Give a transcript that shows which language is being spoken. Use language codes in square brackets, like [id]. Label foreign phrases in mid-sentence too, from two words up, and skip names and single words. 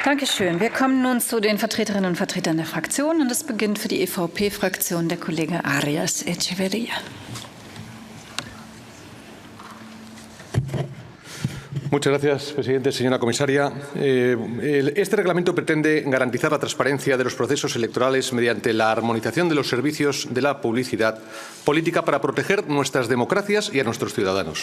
[de] Dankeschön. Wir kommen nun zu den Vertreterinnen und Vertretern der Fraktionen. Und es beginnt für die EVP-Fraktion der Kollege Arias Echeverría. [es] Muchas gracias, presidente. Señora comisaria, este reglamento pretende garantizar la transparencia de los procesos electorales mediante la armonización de los servicios de la publicidad política para proteger nuestras democracias y a nuestros ciudadanos.